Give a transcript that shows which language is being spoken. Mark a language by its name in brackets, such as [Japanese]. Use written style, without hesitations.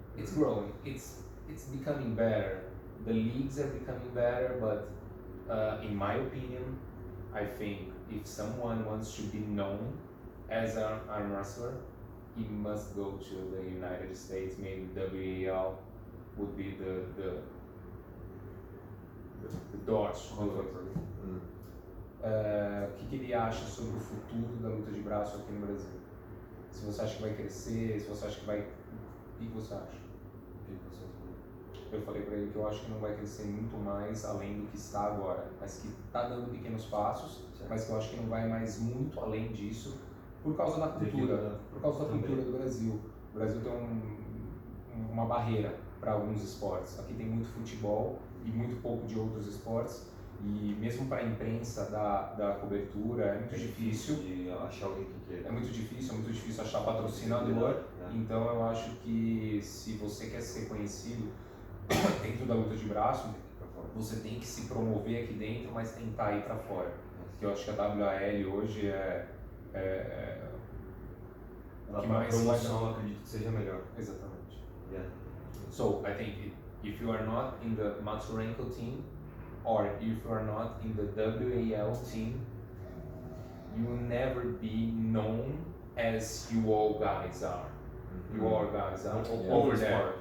[English] It's becoming better. The leagues are becoming better, but in my opinion, I think if someone wants to be known as an arm wrestler, he must go to the United States. Maybe WAL would be the doors to do it. [Portuguese] O que ele acha sobre o futuro da luta de braço aqui no Brasil? Se você acha que vai crescer, se você acha que vai... O que você acha? Eu falei pra ele que eu acho que não vai crescer muito mais além do que está agora, mas que está dando pequenos passos, mas que eu acho que não vai mais muito além disso por causa da cultura, do Brasil. O Brasil tem uma barreira para alguns esportes. Aqui tem muito futebol e muito pouco de outros esportes, e mesmo para a imprensa da cobertura é muito difícil de achar alguém que queira. É muito difícil achar patrocinador. Então eu acho que se você quer ser conhecido dentro da luta de braço, você tem que se promover aqui dentro, mas tentar ir para fora. Porque eu acho que a WAL hoje a promoção, acredito que seja melhor. Exatamente. [English] Yeah. So I think if you are not in the Matsurenko team, or if you are not in the WAL team, you will never be known as you all guys are. You all guys are over there.